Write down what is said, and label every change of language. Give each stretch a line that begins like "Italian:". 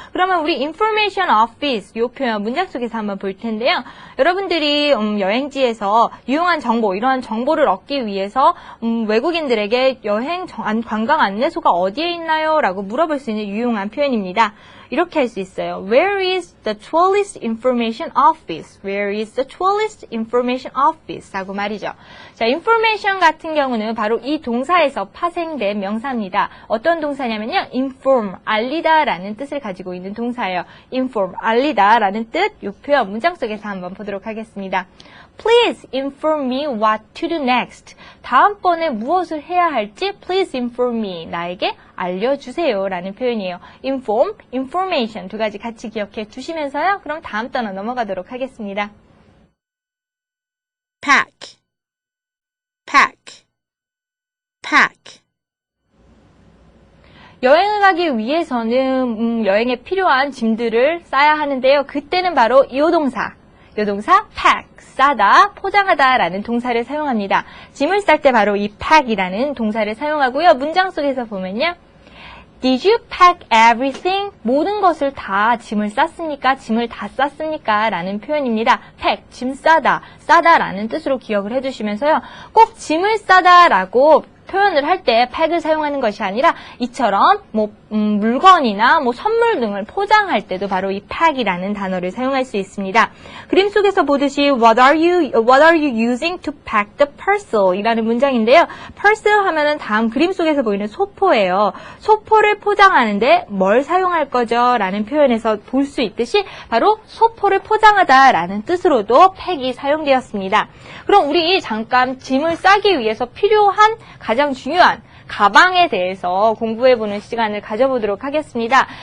Korean: 그러면 우리 information office 이 표현 문장 속에서 한번 볼 텐데요. 여러분들이 여행지에서 유용한 정보, 이러한 정보를 얻기 위해서 외국인들에게 여행 관광 안내소가 어디에 있나요? 라고 물어볼 수 있는 유용한 표현입니다. 이렇게 할 수 있어요.
English: Where is the tourist information office? Where is the tourist information office?
Korean: 라고 말이죠. 자, information 같은 경우는 바로 이 동사에서 파생된 명사입니다. 어떤 동사냐면요. inform, 알리다 라는 뜻을 가지고 있는 동사예요. inform, 알리다 라는 뜻, 이 표현 문장 속에서 한번 보도록 하겠습니다.
English: Please inform me what to do next.
Korean: 다음번에 무엇을 해야 할지
English: please inform me.
Korean: 나에게 알려주세요 라는 표현이에요. inform, information 두 가지 같이 기억해 주시면서요. 그럼 다음 단어 넘어가도록 하겠습니다.
English: pack, pack, pack.
Korean: 여행을 가기 위해서는 여행에 필요한 짐들을 싸야 하는데요. 그때는 바로 이 동사 pack, 싸다, 포장하다 라는 동사를 사용합니다. 짐을 쌀 때 바로 이 pack이라는 동사를 사용하고요. 문장 속에서 보면요.
English: Did you pack everything?
Korean: 모든 것을 다 짐을 쌌습니까? 짐을 다 쌌습니까? 라는 표현입니다. pack, 짐 싸다, 싸다 라는 뜻으로 기억을 해주시면서요. 꼭 짐을 싸다 라고 표현을 할 때 pack을 사용하는 것이 아니라 이처럼 물건이나 선물 등을 포장할 때도 바로 이 pack이라는 단어를 사용할 수 있습니다. 그림 속에서 보듯이
English: What are you using to pack the parcel?
Korean: 이라는 문장인데요. parcel 하면은 다음 그림 속에서 보이는 소포예요. 소포를 포장하는데 뭘 사용할 거죠? 라는 표현에서 볼 수 있듯이 바로 소포를 포장하다 라는 뜻으로도 pack이 사용되었습니다. 그럼 우리 잠깐 짐을 싸기 위해서 필요한 가장 중요한 가방에 대해서 공부해보는 시간을 가져보도록 하겠습니다.